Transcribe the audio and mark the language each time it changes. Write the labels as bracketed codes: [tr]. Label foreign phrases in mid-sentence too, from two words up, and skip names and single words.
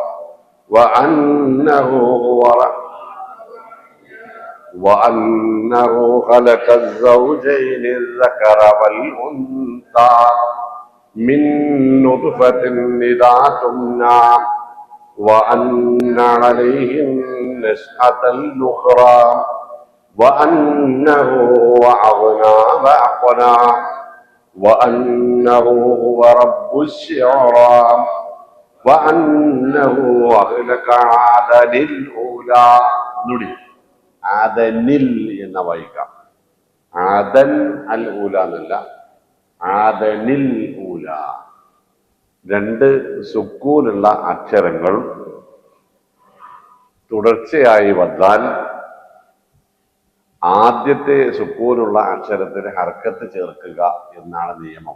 [ar] وأنه خلق الزوجين الذكر والأنثى من نطفة إذا تمنى وأن عليه النشأة الأخرى وأنه هو أغنى وأقنى وأنه هو رب الشعرى وأنه أهلك عادا الأولى. [ml] ആദനിൽ എന്ന വായിക്കാം. [ar] عاد الأولى [ml] എന്നല്ല, [ar] عادنِ الأولى. [ml] 2 സുക്കൂനുള്ള അക്ഷരങ്ങൾ തുടർച്ചയായി വന്നാൽ ആദ്യത്തെ സുക്കൂനുള്ള അക്ഷരത്തിന് ഹർക്കത്ത് ചേർക്കുക എന്നാണ് നിയമം.